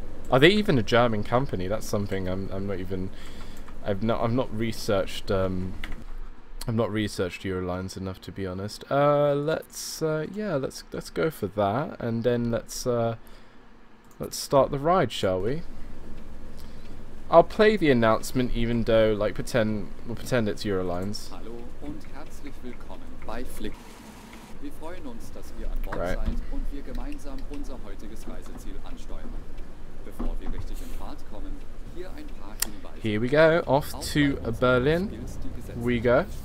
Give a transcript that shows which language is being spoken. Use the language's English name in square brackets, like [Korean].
[English] Are they even a German company? That's something I'm not even... I've not researched Eurolines enough, to be honest. Let's go for that, and then let's start the ride, shall we? I'll play the announcement, even though, like, we'll pretend it's Eurolines. [German] Hallo und herzlich willkommen bei Flick. Wir freuen uns, dass ihr an Bord seid und wir gemeinsam unser heutiges Reiseziel ansteuern. Bevor wir richtig in Fahrt kommen, hier ein paar Hinweise. [English] Here we go, off to Berlin we go.